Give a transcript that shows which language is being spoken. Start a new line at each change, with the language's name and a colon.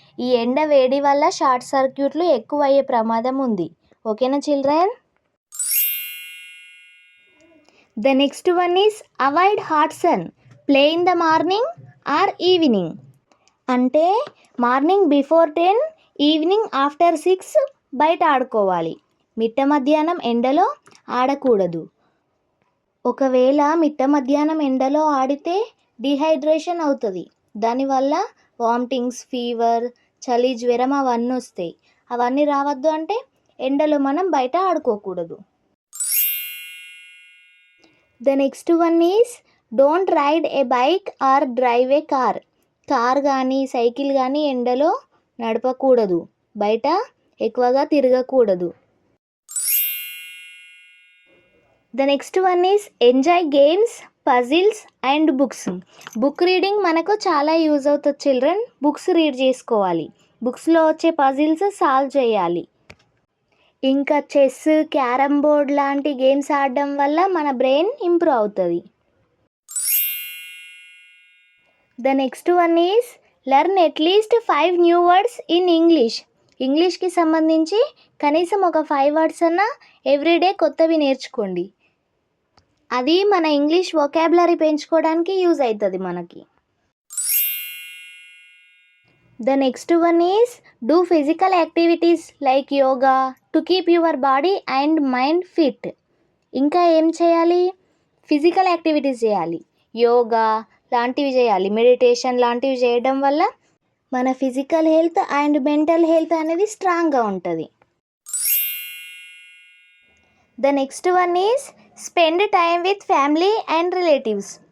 Telugu: ఈ ఎండ వేడి వల్ల షార్ట్ సర్క్యూట్లు ఎక్కువ అయ్యే ప్రమాదం ఉంది. ఓకేనా children?
English: The next one is avoid hot sun. Play in the morning or evening.
Telugu: అంటే
English: morning before 10, evening after 6
Telugu: బయట ఆడుకోవాలి. మిట్ట మధ్యాహ్నం ఎండలో ఆడకూడదు. ఒకవేళ మిట్ట మధ్యాహ్నం ఎండలో ఆడితే డిహైడ్రేషన్ అవుతుంది. దానివల్ల వామిటింగ్స్, ఫీవర్, చలి, జ్వరం అవన్నీ వస్తాయి. అవన్నీ రావద్దు అంటే ఎండలో మనం బయట ఆడుకోకూడదు.
English: The next one is don't ride a bike or drive a car.
Telugu: Car కానీ సైకిల్ కానీ ఎండలో నడపకూడదు, బయట ఎక్కువగా తిరగకూడదు.
English: The next one is enjoy games, puzzles and books.
Telugu: Book reading మనకు చాలా యూజ్ అవుతుంది చిల్డ్రన్. బుక్స్ రీడ్ చేసుకోవాలి, బుక్స్లో వచ్చే పజిల్స్ సాల్వ్ చేయాలి. ఇంకా చెస్, క్యారమ్ బోర్డ్ లాంటి గేమ్స్ ఆడడం వల్ల మన బ్రెయిన్ ఇంప్రూవ్ అవుతుంది.
English: The next one is learn at least 5 new words in English.
Telugu: ఇంగ్లీష్కి సంబంధించి కనీసం ఒక 5 వర్డ్స్ అన్నా ఎవ్రీడే కొత్తవి నేర్చుకోండి. అది మన ఇంగ్లీష్ వొకాబులరీ పెంచుకోవడానికి యూజ్ అవుతుంది మనకి.
English: The next one is do physical activities like yoga to keep your body and mind fit.
Telugu: ఇంకా ఏం చేయాలి? ఫిజికల్ యాక్టివిటీస్ చేయాలి, యోగా లాంటివి చేయాలి, మెడిటేషన్ లాంటివి చేయడం వల్ల మన physical health and mental health అనేది స్ట్రాంగ్గా ఉంటుంది.
English: The next one is spend time with family and relatives.